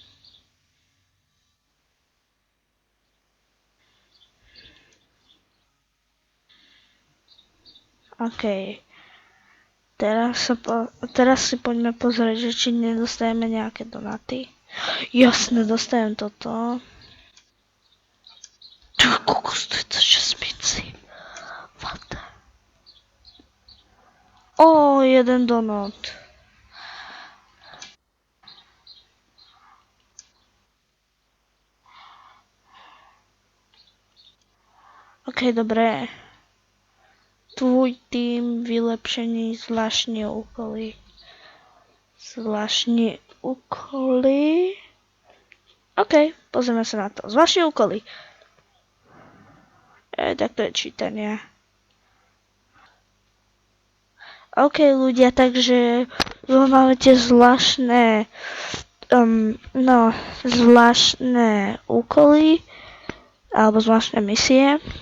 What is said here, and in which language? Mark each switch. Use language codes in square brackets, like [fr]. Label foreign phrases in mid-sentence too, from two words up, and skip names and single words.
[sk] OK. Teraz si poďme pozrieť, že či nedostajeme nejaké donaty. Jasne, dostajem toto. Kokos, to je to 6 mincí. What? Jeden donut. OK, dobré. [cs] Tvůj tým, vylepšení, zvláštní úkoly. [sk] OK, pozrieme sa na to. [cs] Zvláštní úkoly. [sk] Tak to je čítanie. OK, ľudia, takže máme tie zvláštne úkoly alebo zvláštne misie.